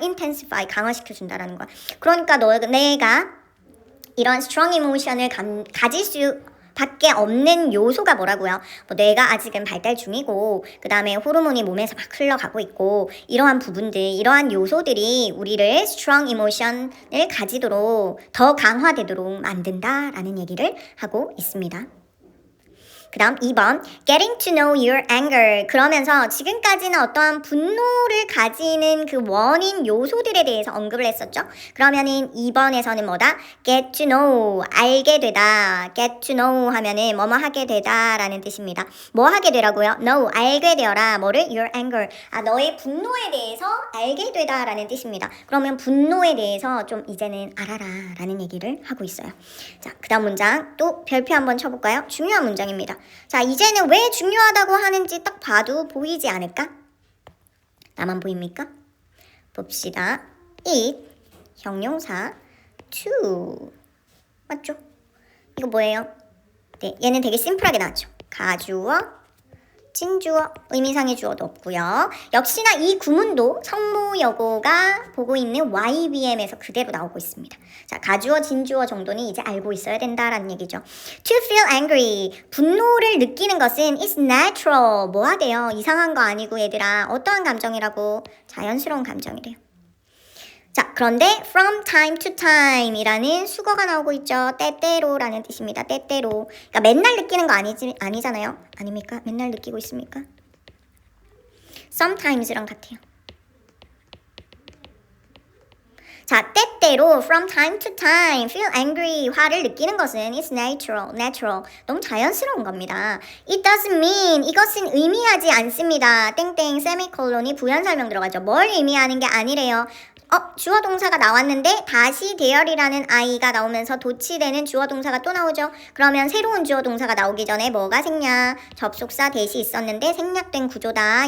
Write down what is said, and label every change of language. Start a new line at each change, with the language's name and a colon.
Korean: intensify, 강화시켜준다라는 거야. 그러니까 내가 이런 strong emotion을 가질 수 밖에 없는 요소가 뭐라고요? 뭐 뇌가 아직은 발달 중이고 그 다음에 호르몬이 몸에서 막 흘러가고 있고 이러한 부분들, 이러한 요소들이 우리를 strong emotion을 가지도록 더 강화되도록 만든다라는 얘기를 하고 있습니다. 그 다음 2번
English: getting to know your anger.
Korean: 그러면서 지금까지는 어떠한 분노를 가지는 그 원인 요소들에 대해서 언급을 했었죠. 그러면은 2번에서는 뭐다? get to know, 알게 되다. get to know 하면은 뭐뭐 하게 되다 라는 뜻입니다. 뭐 하게 되라고요? know, 알게 되어라. 뭐를? your anger. 너의 분노에 대해서 알게 되다 라는 뜻입니다. 그러면 분노에 대해서 좀 이제는 알아라 라는 얘기를 하고 있어요. 자, 그 다음 문장 또 별표 한번 쳐볼까요? 중요한 문장입니다. 자, 이제는 왜 중요하다고 하는지 딱 봐도 보이지 않을까? 나만 보입니까? 봅시다. it, 형용사, to. 맞죠? 이거 뭐예요? 네, 얘는 되게 심플하게 나왔죠. 가주어, 진주어, 의미상의 주어도 없고요. 역시나 이 구문도 성무여고가 보고 있는 YBM에서 그대로 나오고 있습니다. 자, 가주어, 진주어 정도는 이제 알고 있어야 된다라는 얘기죠.
English: To feel angry,
Korean: 분노를 느끼는 것은
English: is natural.
Korean: 뭐 하대요? 이상한 거 아니고 얘들아. 어떠한 감정이라고? 자연스러운 감정이래요. 자, 그런데 from time to time 이라는 수거가 나오고 있죠. 때때로라는 뜻입니다. 때때로. 그러니까 맨날 느끼는 거 아니잖아요. 아닙니까? 맨날 느끼고 있습니까? sometimes랑 같아요. 자, 때때로
English: from time to time feel angry,
Korean: 화를 느끼는 것은 is natural. 너무 자연스러운 겁니다.
English: It doesn't mean,
Korean: 이것은 의미하지 않습니다. 땡땡 세미콜론이 부연 설명 들어가죠. 뭘 의미하는 게 아니래요. 주어 동사가 나왔는데 다시 대열이라는 아이가 나오면서 도치되는 주어 동사가 또 나오죠. 그러면 새로운 주어 동사가 나오기 전에 뭐가 생략? 접속사 대시 있었는데 생략된 구조다.